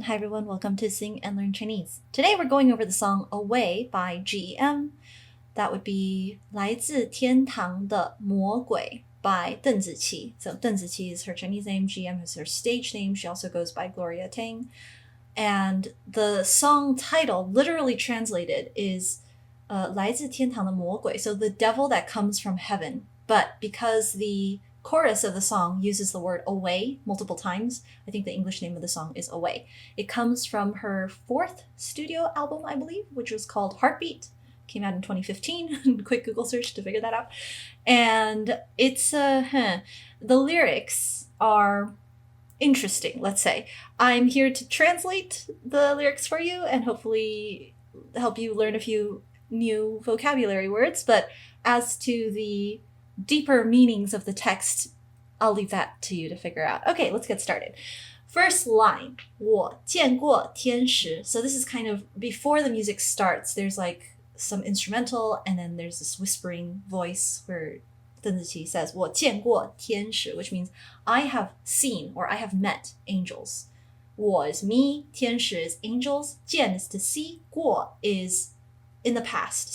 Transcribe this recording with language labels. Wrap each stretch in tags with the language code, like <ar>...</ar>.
<en>Hi everyone, welcome to Sing and Learn Chinese. Today we're going over the song Away by GEM. That would be 来自天堂的魔鬼 by 邓紫棋. So 邓紫棋is her Chinese name, GEM is her stage name. She also goes by Gloria Tang. And the song title, literally translated, is 来自天堂的魔鬼. So the devil that comes from heaven. But because the chorus of the song uses the word away multiple times, I think the English name of the song is Away. It comes from her fourth studio album, I believe, which was called Heartbeat. Came out in 2015. Quick Google search to figure that out. And it's the lyrics are interesting, let's say. I'm here to translate the lyrics for you and hopefully help you learn a few new vocabulary words, but as to the deeper meanings of the text, I'll leave that to you to figure out. Okay, let's get started. First line,</en> <zh>我见过天使.</zh> <en>So this is kind of before the music starts, there's like some instrumental and then there's this whispering voice where 邓紫棋 says</en> <zh>我见过天使,</zh> <en>which means I have seen or I have met angels. 我 is me, 天使 is angels, 见 is to see, 过 is in the past.</en>